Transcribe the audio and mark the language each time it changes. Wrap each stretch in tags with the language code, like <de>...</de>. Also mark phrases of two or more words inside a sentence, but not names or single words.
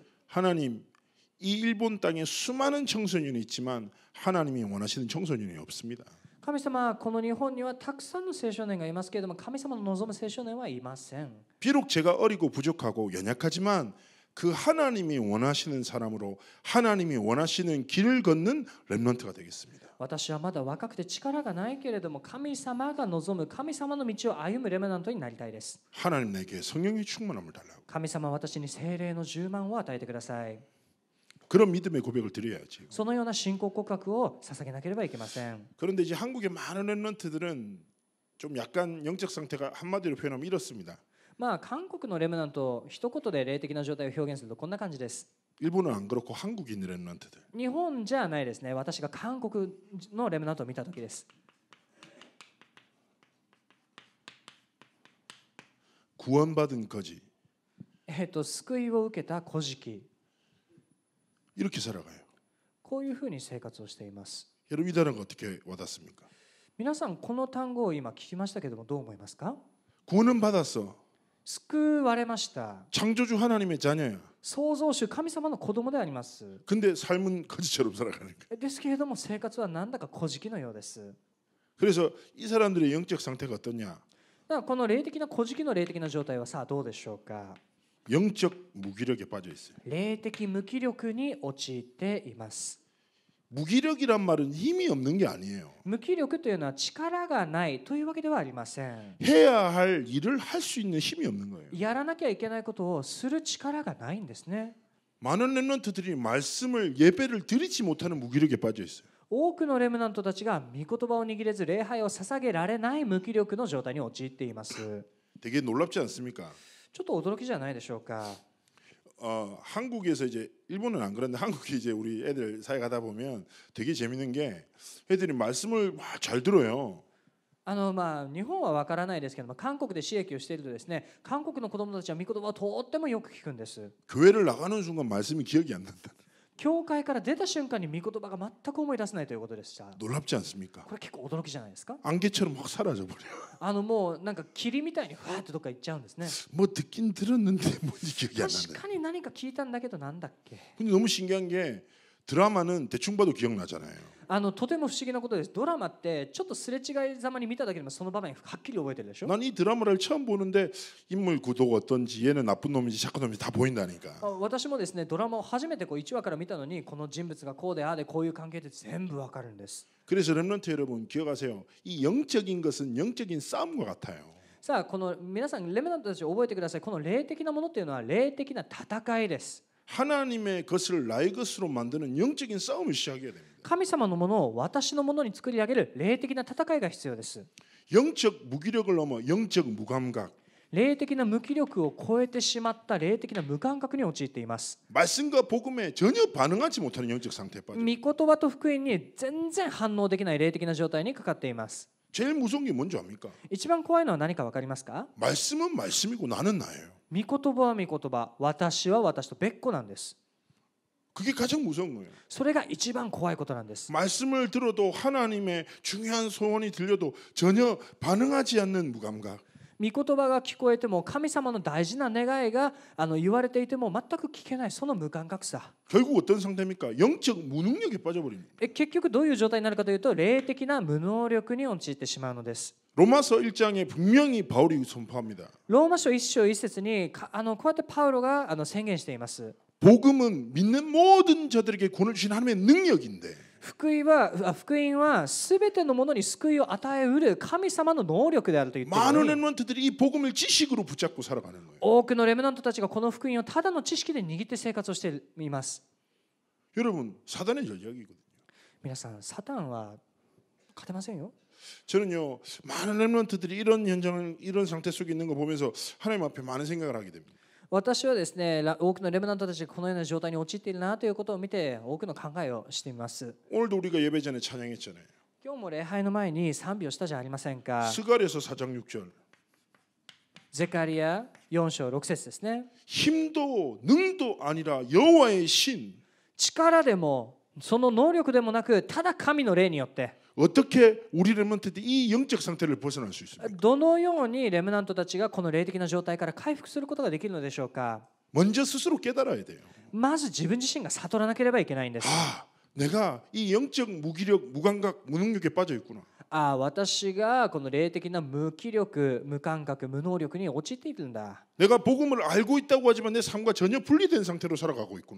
<ko>하나님, 이 일본 땅에 수많은 청소년이 있지만 하나님이 원하시는 청소년이 없습니다.</ko> <ja>神様はこの日本にはたくさんの青少年がいますけれども、神様の望む青少年はいません。</ja> <ko>비록 제가 어리고 부족하고 연약하지만 그 하나님이 원하시는 사람으로 하나님이 원하시는 길을 걷는 렘넌트가 되겠습니다.</ko> <ja>私はまだ若くて力がないけれども、神様が望む神様の道を歩むレムナントになりたいです。</ja> <ko>하나님 내게 성령의 충만함을 달라고.</ko> <ja>神様は私に聖霊の充満を与えてください。</ja> <ko>그런 믿음의 고백을 드려야지.</ko> <ja>そのような信仰告白を捧げなければいけません。</ja> <ko>그런데 이제 한국의 많은 렘넌트들은 좀 약간 영적 상태가 한마디로 표현하면 이렇습니다.</ko> <ja>韓国のレムナント、一言で霊的な状態を表現するとこんな感じです。</ja> <ko>일본은 안 그렇고 한국에 있는 렘넌트들.</ko> <ja>日本じゃないですね。私が韓国のレムナントを見たときです。</ja> <ko>구원받은 거지.</ko> <ja>救いを受けた孤児、</ja> <ko>이렇게 살아가요.</ko> <ja>こういうふうに生活をしています。</ja> <ko>여러분 이 단어가 어떻게 와닿습니까?</ko> <ja>皆さんこの単語を今聞きましたけども、どう思いますか。</ja> <ko>구원은 받았어.</ko> <ja>救われました。</ja> <ko>창조주 하나님의 자녀야.</ko> <ja>創造主神様の子供であります。</ja> <ko>근데 삶은 거지처럼 살아가는 거야.</ko> <ja>ですけれども生活はなんだか孤児のようです。</ja> <ko>그래서 이 사람들의 영적 상태가 어떠냐?</ko> <ja>だからこの霊的な孤児の霊的な状態はさあどうでしょうか。</ja> <ko>영적 무기력에 빠져 있어요.</ko> <ja>霊的無気力に陥っています。</ja> <ko>무기력이란 말은 힘이 없는 게 아니에요.</ko> <ja>無気力というのは力がないというわけではありません。</ja> <ko>해야 할 일을 할 수 있는 힘이 없는 거예요.</ko> <ja>やらなきゃいけないことをする力がないんですね。</ja> <ko>많은 렘넌트들이 말씀을 예배를 드리지 못하는 무기력에 빠져 있어요.</ko> <ja>多くのレムナントたちが御言葉を握れず礼拝を捧げられない無気力の状態に陥っています。</ja> <ko>되게 놀랍지 않습니까?</ko> <ja>ちょっと驚きじゃないでしょうか。</ja> <ko>한국에서 이제 일본은 안 그런데 한국에 이제 우리 애들 사회 가다 보면 되게 재밌는 게 애들이 말씀을 잘 들어요.</ko> <ja>日本は分からないですけども、韓国で刺激をしているとですね、韓国の子供たちは御言葉をとってもよく聞くんです。</ja> <ko>교회를 나가는 순간 말씀이 기억이 안 난다.</ko> <ja>教会から出た瞬間に御言葉が全く思い出せないということでした。</ja> <ko>놀랍지 않습니까?</ko> <ja>これ結構驚きじゃないですか。</ja> <ko>안개처럼 확 사라져 버려.</ko> <ja>もうなんか霧みたいにふわっとどっか行っちゃうんですね。</ja> <ko>뭐 듣긴 들었는데 뭔지 기억이 안</ko> <ja>確</ja> <ko>난다.</ko> <ja>かに何か聞いたんだけどなんだっけ。</ja> <ko>근데 너무 신기한 게 드라마는 대충 봐도 기억나잖아요.</ko> <ja>とても不思議なことです。ドラマってちょっとすれ違いざまに見ただけでもその場面はっきり覚えてるでしょ。</ja> <ko>난 이 드라마를 처음 보는데 인물 구도가 어떤지 얘는 나쁜 놈인지 착한 놈인지 다 보인다니까.</ko> <ja>私もですね、ドラマを初めて1話から見たのに、この人物がこうでああでこういう関係で全部わかるんです。</ja> <ko>그래서 렘넌트 여러분 기억하세요. 이 영적인 것은 영적인 싸움과 같아요.</ko> <ja>さあこの皆さんレムナントたちを覚えてください。この霊的なものっていうのは霊的な戦いです。</ja> <ko>하나님의 것을 나의 것으로 만드는 영적인 싸움을 시작해야 됩니다.</ko> <ja>神様のものを私のものに作り上げる霊的な戦いが必要です。</ja> <ko>영적 무기력을 넘어 영적 무감각.</ko> <ja>霊的な無気力を超えてしまった霊的な無感覚に陥っています。</ja> <ko>말씀과 복음에 전혀 반응하지 못하는 영적 상태에 빠져.</ko> <ja>御言葉と福音に全然反応できない霊的な状態にかかっています。</ja> <ko>제일 무서운 게 뭔지 압니까?</ko> <ja>一番怖いのは何か分かりますか？</ja> <ko>말씀은 말씀이고 나는 나예요.</ko> <ja>御言葉は御言葉、私は私と別個なんです。</ja> <ko>그게 가장 무서운 거예요.</ko> <ja>それが一番怖いことなんです。</ja> <ko>말씀을 들어도 하나님의 중요한 소원이 들려도 전혀 반응하지 않는 무감각.</ko> <ja>御言葉が聞こえても神様の大事な願いが言われていても全く聞けないその無感覚さ</ja> <ko>결국 어떤 상태입니까? 영적 무능력에 빠져버립니다.</ko> <ja>結局どういう状態になるかというと霊的な無能力に陥ってしまうのです</ja> <ko>로마서 1장에 분명히 바울이 선포합니다.</ko> <ja>ローマ書1章1節にこうやってパウロが宣言しています</ja> <ko>복음은 믿는 모든 자들에게 구원을 주신 하나님의 능력인데</ko> <ja>福音は全てのものに救いを与えうる神様の能力であると言っている</ja> <ko>많은</ko> <ja>のに</ja> <ko>렘넌트들이 이 복음을 지식으로 붙잡고 살아가는 거예요.</ko> <ja>多くのレムナントたちがこの福音をただの知識で握って生活をしています</ja> <ko>여러분 사단의 전략이거든요.</ko> <ja>皆さんサタンは勝てませんよ</ja> <ko>저는요 많은 렘넌트들이 이런 현장을 이런 상태 속에 있는 거 보면서 하나님 앞에 많은 생각을 하게 됩니다.</ko> <ja>私はですね多くのレムナントたちがこのような状態に陥っているなということを見て多くの考えをしています</ja> <ko>오늘도 우리가 예배 전에 찬양했잖아요.</ko> <ja>今日も礼拝の前に賛美をしたじゃありませんか</ja> <ko>스가랴서 4장 6절</ko> <ja>ゼカリア4章6節ですね</ja> <ko>힘도 능도 아니라 여호와의 신</ko> <ja>力でもその能力でもなくただ神の霊によって</ja> <ko>어떻게 우리 렘넌트들이 이 영적 상태를 벗어날 수 있습니까?</ko> <ja>どのようにレムナントたちがこの霊的な状態から回復することができるのでしょうか</ja> <ko>먼저 스스로 깨달아야 돼요.</ko> <ja>まず自分自身が悟らなければいけないんです</ja> <ko>아, 내가 이 영적 무기력, 무감각, 무능력에 빠져 있구나.</ko> <ja>私がこの霊的な無気力、無感覚、無能力に陥っているんだ</ja> <ko>내가 복음을 알고 있다고 하지만 내 삶과 전혀 분리된 상태로 살아가고 있구나.</ko>